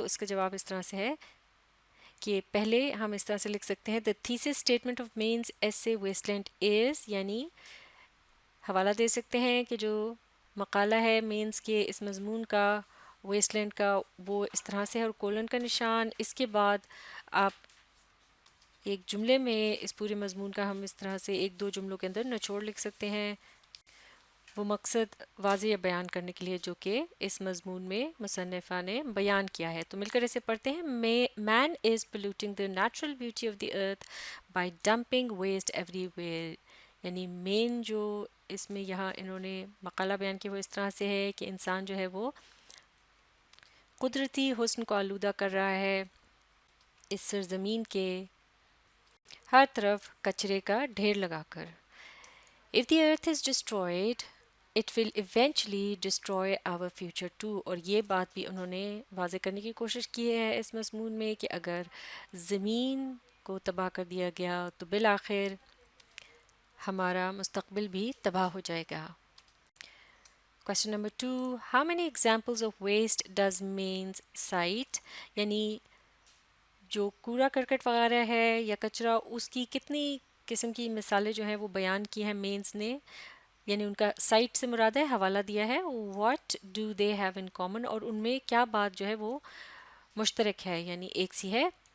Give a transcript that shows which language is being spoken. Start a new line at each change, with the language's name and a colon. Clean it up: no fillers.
Urdu: تو اس کا جواب اس طرح سے ہے کہ پہلے ہم اس طرح سے لکھ سکتے ہیں
English: the thesis statement of man's ایسے wasteland is,
Urdu: یعنی حوالہ دے سکتے ہیں کہ جو مقالہ ہے مینس کے اس مضمون کا ویسٹ لینڈ کا وہ اس طرح سے ہے، اور کولن کا نشان. اس کے بعد آپ ایک جملے میں اس پورے مضمون کا ہم اس طرح سے ایک دو جملوں کے اندر نچوڑ لکھ سکتے ہیں، وہ مقصد واضح بیان کرنے کے لیے جو کہ اس مضمون میں مصنفہ نے بیان کیا ہے. تو مل کر اسے پڑھتے ہیں.
English: Man is polluting the natural beauty of the earth by dumping waste everywhere.
Urdu: یعنی مین جو اس میں یہاں انہوں نے مقالہ بیان کیا وہ اس طرح سے ہے کہ انسان جو ہے وہ قدرتی حسن کو آلودہ کر رہا ہے اس سرزمین کے ہر طرف کچرے کا ڈھیر لگا کر.
English: If the earth is destroyed, it will eventually destroy our future too.
Urdu: اور یہ بات بھی انہوں نے واضح کرنے کی کوشش کی ہے اس مضمون میں کہ اگر زمین کو تباہ کر دیا گیا تو بالآخر ہمارا مستقبل بھی تباہ ہو جائے گا.
English: Question number 2. How many examples of waste does Mains cite?
Urdu: یعنی جو کوڑا کرکٹ وغیرہ ہے یا کچرا، اس کی کتنی قسم کی مثالیں جو ہیں وہ بیان کی ہیں مینس نے، یعنی ان کا سائٹ سے مراد ہے، حوالہ دیا ہے.
English: What do they have in common?
Urdu: اور ان میں کیا بات جو ہے وہ مشترک ہے یعنی ایک سی ہے.